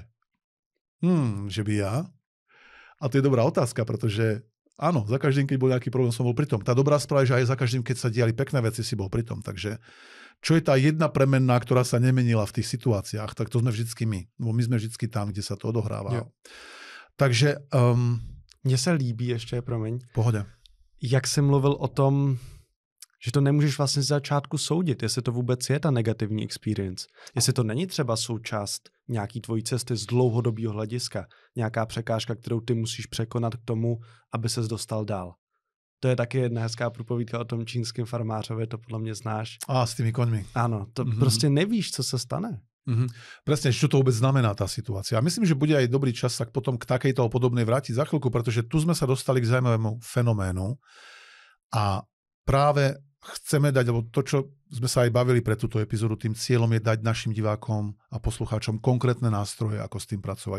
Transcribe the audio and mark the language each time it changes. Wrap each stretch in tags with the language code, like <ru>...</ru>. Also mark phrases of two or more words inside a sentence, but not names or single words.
<sk>Že by ja? A to je dobrá otázka, pretože áno, za každým, keď bol nejaký problém, som bol pri tom. Tá dobrá správa je, že aj za každým, keď sa diali pekné veci, si bol pri tom. Takže čo je tá jedna premenná, ktorá sa nemenila v tých situáciách, tak to sme vždycky my. Lebo my sme vždycky tam, kde sa to odohráva.</sk> <cs>Jo. Takže mně se líbí ještě, promiň. Pohodě. Jak jsi mluvil o tom, že to nemůžeš vlastně z začátku soudit, jestli to vůbec je ta negativní experience. Jestli to není třeba součást nějaký tvojí cesty z dlouhodobého hlediska, nějaká překážka, kterou ty musíš překonat k tomu, aby ses dostal dál. To je taky jedna hezká průpovídka o tom čínském farmářovi, to podle mě znáš.</cs> <sk>S tými koňmi.</sk> <cs>Áno, to prostě nevíš, co se stane.</cs> <sk>Presne, čo to vôbec znamená tá situácia. A myslím, že bude aj dobrý čas sa potom k takejto podobnej vrátiť za chvíľku, pretože tu sme sa dostali k zaujímavému fenoménu a práve chceme dať, lebo to, čo sme sa aj bavili pre túto epizódu, tým cieľom je dať našim divákom a poslucháčom konkrétne nástroje, ako s tým pracovať.</sk>